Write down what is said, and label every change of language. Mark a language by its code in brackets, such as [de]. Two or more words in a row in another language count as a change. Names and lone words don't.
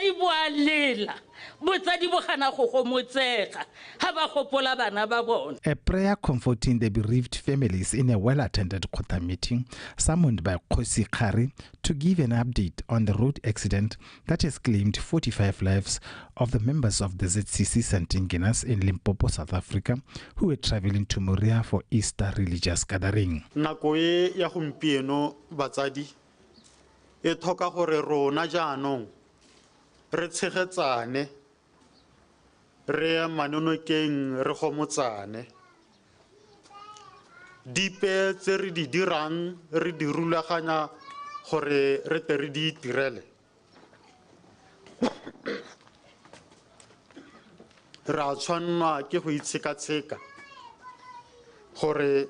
[en] prayer comforting the bereaved families in a well-attended Khotla meeting summoned by Kgosigadi to give an update on the road accident that has claimed 45 lives of the members of the ZCC St. Agnes in Limpopo, South Africa, who were traveling to Moria for Easter religious gathering. [tn] Nako ya gompieno batsadi e thoka gore rona jaanong re tshegetsane re manonokeng re gomotsane dipe tse re di dirang re di rulaganya gore re tle re di itirele ra tshwanwa ke go itsheka-tsheka gore